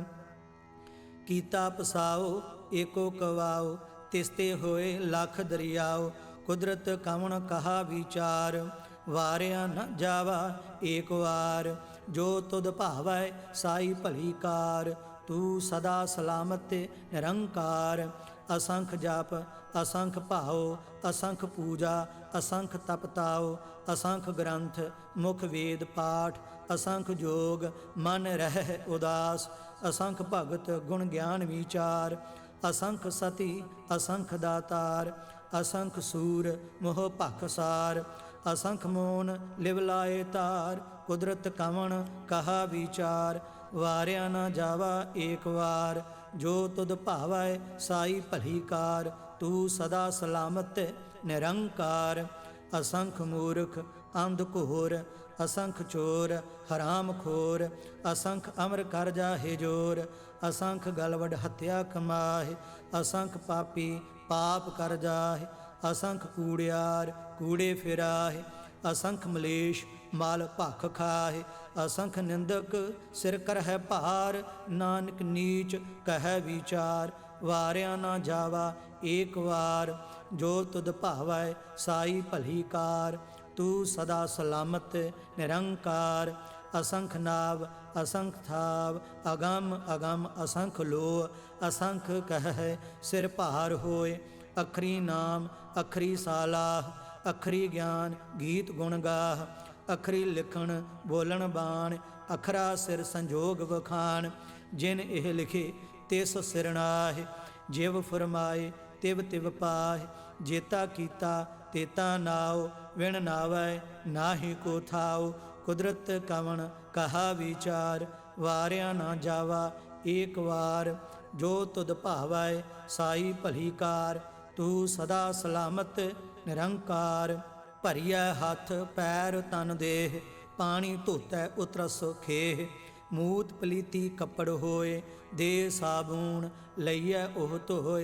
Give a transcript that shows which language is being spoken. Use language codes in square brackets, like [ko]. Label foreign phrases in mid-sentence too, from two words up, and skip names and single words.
[pa] ਕੀਤਾ ਪਸਾਉ ਏਕੋ ਕਵਾਉ, ਤਿਸਤੇ ਹੋਏ ਲਖ ਦਰੀਆਉ। ਕੁਦਰਤ ਕਵਣ ਕਹਾ ਵੀਚਾਰ, ਵਾਰਿਆ ਨ ਜਾਵਾ ਏਕ ਵਾਰ। ਜੋ ਤੁਧ ਭਾਵੈ ਸਾਈ ਭਲੀ ਕਾਰ, ਤੂ ਸਦਾ ਸਲਾਮਤ ਨਿਰੰਕਾਰ। ਅਸੰਖ ਜਪ ਅਸੰਖ ਭਾਉ, ਅਸੰਖ ਪੂਜਾ ਅਸੰਖ ਤਪਤਾਉ। ਅਸੰਖ ਗਰੰਥ ਮੁਖ ਵੇਦ ਪਾਠ, ਅਸੰਖ ਜੋਗ ਮਨ ਰਹ ਉਦਾਸ। ਅਸੰਖ ਭਗਤ ਗੁਣ ਗਿਆਨ ਵੀਚਾਰ, ਅਸੰਖ ਸਤੀ ਅਸੰਖ ਦਾਤਾਰ। ਅਸੰਖ ਸੂਰ ਮੋਹ ਭਖਸਾਰ, ਅਸੰਖ ਮੋਨ ਲਿਵ ਲਾਏ ਤਾਰ। ਕੁਦਰਤ ਕਵਣ ਕਹਾ ਵੀਚਾਰ, ਵਾਰਿਆ ਨ ਜਾਵਾ ਏਕ ਵਾਰ। ਜੋ ਤੁਧ ਭਾਵੈ ਸਾਈ ਭਲੀ ਕਾਰ, ਤੂ ਸਦਾ ਸਲਾਮਤ ਨਿਰੰਕਾਰ। ਅਸੰਖ ਮੂਰਖ ਅੰਧ ਘੋਰ, ਅਸੰਖ ਚੋਰ ਹਰਾਮ ਖੋਰ। ਅਸੰਖ ਅਮਰ ਕਰ ਜਾਹੇ ਜੋਰ, ਅਸੰਖ ਗਲਵਢ ਹਤਿਆ ਕਮਾਹੇ। ਅਸੰਖ ਪਾਪੀ ਪਾਪ ਕਰ ਜਾਹੇ, ਅਸੰਖ ਕੂੜਿਆਰ ਕੂੜੇ ਫਿਰਾਹੇ। ਅਸੰਖ ਮਲੇਸ਼ ਮਲ ਭਖ ਖਾਹੇ, ਅਸੰਖ ਨਿੰਦਕ ਸਿਰ ਕਰਹੈ ਭਾਰ। ਨਾਨਕ ਨੀਚ ਕਹੈ ਵੀਚਾਰ, ਵਾਰਿਆ ਨਾ ਜਾਵਾ ਏਕ ਵਾਰ। ਜੋ ਤੁਧ ਭਾਵੈ ਸਾਈ ਭਲੀ ਕਾਰ, ਤੂ ਸਦਾ ਸਲਾਮਤ ਨਿਰੰਕਾਰ। ਅਸੰਖ ਨਾਵ ਅਸੰਖ ਥਾਵ, ਅਗੰਮ ਅਗੰਮ ਅਸੰਖ ਲੋਅ। ਅਸੰਖ ਕਹੈ ਸਿਰ ਭਾਰ ਹੋਏ, ਅਖਰੀ ਨਾਮ ਅਖਰੀ ਸਾਲਾਹ। ਅਖਰੀ ਗਿਆਨ ਗੀਤ ਗੁਣ ਗਾਹ, ਅਖਰੀ ਲਿਖਣ ਬੋਲਣ ਬਾਣ। ਅਖਰਾ ਸਿਰ ਸੰਜੋਗ ਵਖਾਣ, ਜਿਨ ਏਹ ਲਿਖੇ ਤਿਸ ਸਿਰ ਨਾਹਿ। ਜਿਵ ਫੁਰਮਾਏ ਤਿਵ ਤਿਵ ਪਾਹਿ, ਜੇਤਾ ਕੀਤਾ ਤੇਤਾ ਨਾਉ। ਵਿਣ ਨਾਵੈ ਨਾਹਿ ਕੋ ਥਾਉ, ਕੁਦਰਤ ਕਵਣ ਕਹਾ ਵੀਚਾਰ। ਵਾਰਿਆ ਨਾ ਜਾਵਾ ਏਕ ਵਾਰ, ਜੋ ਤੁਧ ਭਾਵੈ ਸਾਈ ਭਲੀ ਕਾਰ। ਤੂ ਸਦਾ ਸਲਾਮਤ ਨਿਰੰਕਾਰ। ਭਰੀਐ ਹਥ ਪੈਰ ਤਨ ਦੇਹ, ਪਾਣੀ ਧੋਤੈ ਉਤਰਸ ਖੇਹ। ਮੂਤ ਪਲੀਤੀ ਕਪੜ ਹੋਏ, ਦੇ ਸਾਬੂਣ ਲਈਐ ਓਹ ਧੋਏ।